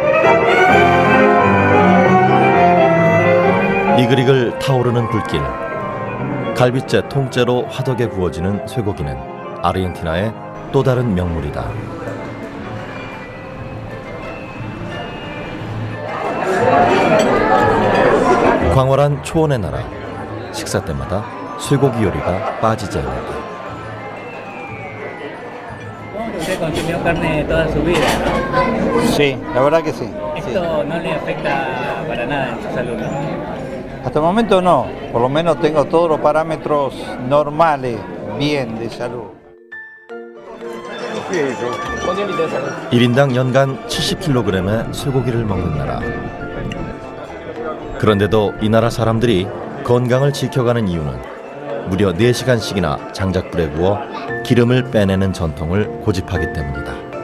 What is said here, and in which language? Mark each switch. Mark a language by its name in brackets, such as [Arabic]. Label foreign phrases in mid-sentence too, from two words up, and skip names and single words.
[Korean] 이글이글 타오르는 불길, 갈빗째 통째로 화덕에 구워지는 쇠고기는 아르헨티나의 또 다른 명물이다. 광활한 초원의 나라, 식사 때마다 쇠고기 요리가 빠지지 않는다. [Spanish] ¿Usted consumió carne toda su vida? Sí, la verdad que sí. Esto no le afecta para nada en su salud, ¿no? Hasta el momento no, por lo menos tengo todos los parámetros normales, bien de salud. [Korean] 1인당 연간 70kg의 쇠고기를 먹는 나라. 그런데도 이 나라 사람들이 건강을 지켜가는 이유는 무려 4시간씩이나 장작불에 구워 기름을 빼내는 전통을 고집하기 때문이다.